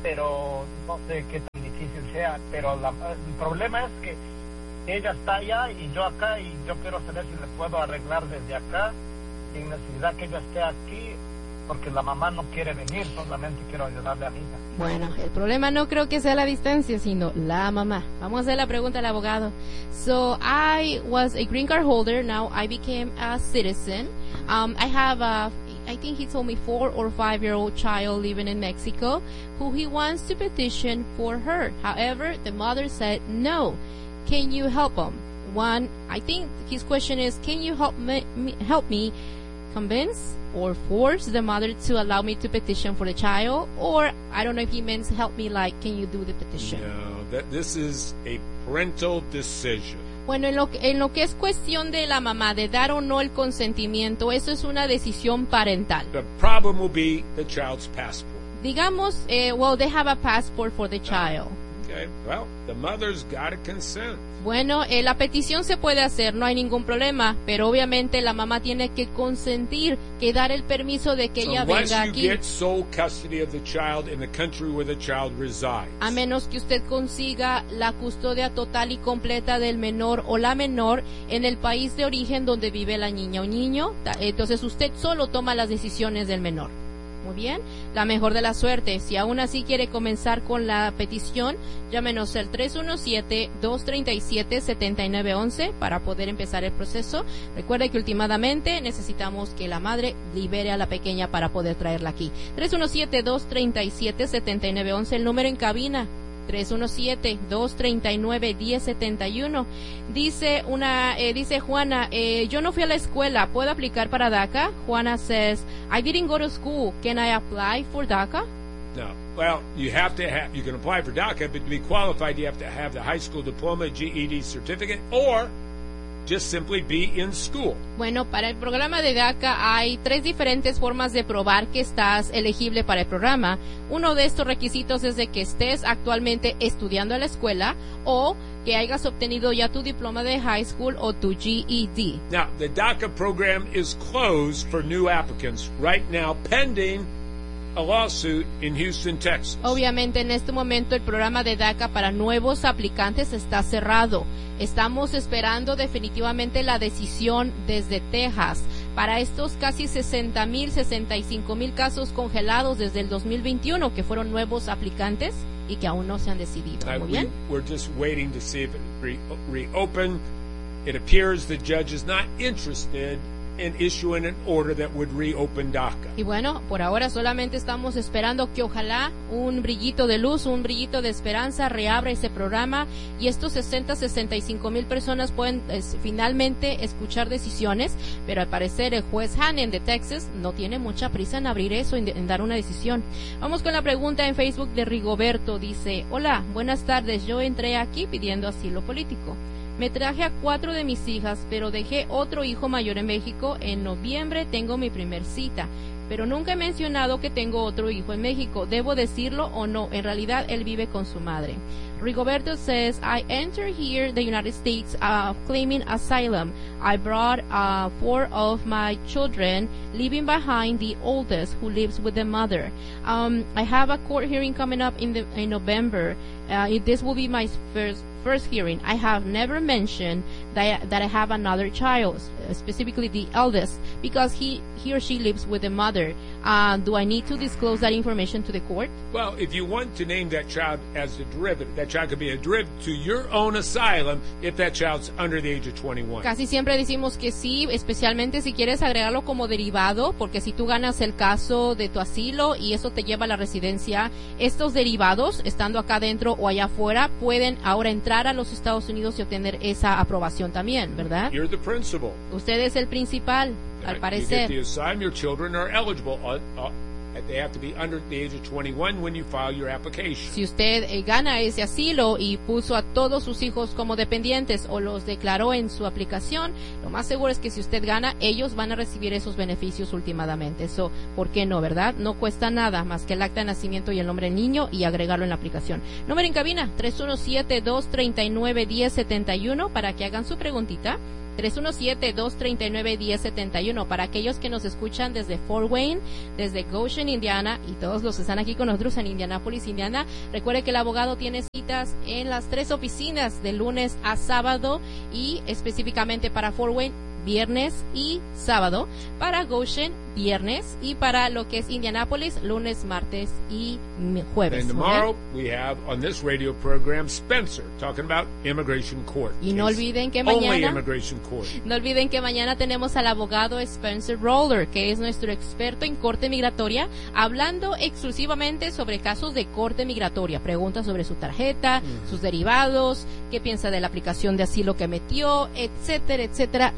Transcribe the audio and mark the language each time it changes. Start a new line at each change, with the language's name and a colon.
Spanish: Pero no sé qué tan difícil sea. Pero el problema es que ella está allá y yo acá, y yo quiero saber si le puedo arreglar desde acá sin necesidad que ella esté aquí, porque la mamá no quiere venir, solamente quiero ayudarle a mi hija. Bueno, el problema no creo que sea la distancia, sino la mamá. Vamos a hacer la pregunta al abogado.
English: So, I was a green card holder, now I became a citizen. I have a 4 or 5 year old child living in Mexico who he wants to petition for her. However, the mother said no. Can you help him? One, I think his question is, can you help me convince or force the mother to allow me to petition for the child? Or I don't know if he means help me, like, can you do the petition? No, this is a parental decision.
Spanish: Bueno, en lo que es cuestión de la mamá, de dar o no el consentimiento, eso es una decisión parental.
English: The problem will be the child's passport.
Spanish: Digamos,
English: they have a passport for the child. Okay. Well, the mother's got to consent.
Spanish: Bueno, la petición se puede hacer, no hay ningún problema, pero obviamente la mamá tiene que consentir, que dar el permiso de que ella
English: unless
Spanish: venga aquí.
English: You get sole custody of the child in the country where the child resides.
Spanish: A menos que usted consiga la custodia total y completa del menor o la menor en el país de origen donde vive la niña o niño, entonces usted solo toma las decisiones del menor. Muy bien, la mejor de la suerte. Si aún así quiere comenzar con la petición, llámenos al 317-237-7911 para poder empezar el proceso. Recuerde que últimamente necesitamos que la madre libere a la pequeña para poder traerla aquí. 317-237-7911, el número en cabina. 317-239-1071. Dice Juana, yo no fui a la escuela, ¿puedo aplicar para DACA?
English: Juana says, I didn't go to school, can I apply for DACA? No. Well, you can apply for DACA, but to be qualified you have to have the high school diploma, GED certificate, or just simply be in school.
Spanish: Bueno, para el programa de DACA hay 3 diferentes formas de probar que estás elegible para el programa. Uno de estos requisitos es de que estés actualmente estudiando en la escuela o que hayas obtenido ya tu diploma de high school o tu GED. Now, the DACA program is closed for new applicants right now, pending a lawsuit in Houston, Texas. Obviamente, en este momento el programa de DACA para nuevos aplicantes está cerrado. Estamos esperando definitivamente la decisión desde Texas. Para estos casi 60,000, 65,000 casos congelados desde el 2021 que fueron nuevos aplicantes y que aún no se han decidido. Muy bien.
English: We're just waiting to see if it reopen. It appears the judge is not interested and issuing an order that would reopen DACA.
Spanish: Y bueno, por ahora solamente estamos esperando que ojalá un brillito de luz, un brillito de esperanza reabra ese programa y estos 60, 65 mil personas pueden finalmente escuchar decisiones, pero al parecer el juez Hannon de Texas no tiene mucha prisa en abrir eso, en dar una decisión. Vamos con la pregunta en Facebook de Rigoberto. Dice, hola, buenas tardes, yo entré aquí pidiendo asilo político. Me traje a 4 de mis hijas, pero dejé otro hijo mayor en México. En noviembre tengo mi primer cita, pero nunca he mencionado que tengo otro hijo en México. ¿Debo decirlo o no? En realidad, él vive con su madre.
English: Rigoberto says, I entered here the United States claiming asylum. I brought 4 of my children, leaving behind the oldest who lives with the mother. I have a court hearing coming up in November. This will be my first hearing. I have never mentioned that I have another child, specifically the eldest, because he or she lives with the mother. mother. Do I need to disclose that information to the court? Well, if you want to name that child as a derivative, that child could be a derivative to your own asylum if that child's under the age of 21.
Spanish: Casi siempre decimos que sí, especialmente si quieres agregarlo como derivado, porque si tú ganas el caso de tu asilo y eso te lleva a la residencia, estos derivados, estando acá dentro o allá afuera, pueden ahora entrar a los Estados Unidos y obtener esa aprobación también, ¿verdad?
English: You're the principal.
Spanish: Usted es el principal. Al parecer,
English: you get the asylum, your children are eligible. They have to be under the age of 21 when you file your application.
Spanish: Si usted gana ese asilo y puso a todos sus hijos como dependientes o los declaró en su aplicación, lo más seguro es que si usted gana, ellos van a recibir esos beneficios últimamente. So, ¿por qué no, verdad? No cuesta nada más que el acta de nacimiento y el nombre del niño y agregarlo en la aplicación. Número en cabina, 317-239-1071 para que hagan su preguntita. 317-239-1071 para aquellos que nos escuchan desde Fort Wayne, desde Goshen, Indiana, y todos los que están aquí con nosotros en Indianapolis, Indiana. Recuerde que el abogado tiene citas en las tres oficinas de lunes a sábado y específicamente para Fort Wayne, viernes y sábado, para Goshen, viernes, y para lo que es Indianapolis, lunes, martes y jueves.
English: And tomorrow, okay? We have on this radio program Spencer talking about immigration court.
Spanish: Y no olviden que mañana,
English: only immigration court.
Spanish: No olviden que mañana tenemos al abogado Spencer Roller, que es nuestro experto en corte migratoria, hablando exclusivamente sobre casos de corte migratoria. Pregunta sobre su tarjeta, sus derivados, qué piensa de la aplicación de asilo que metió, etcétera, etcétera.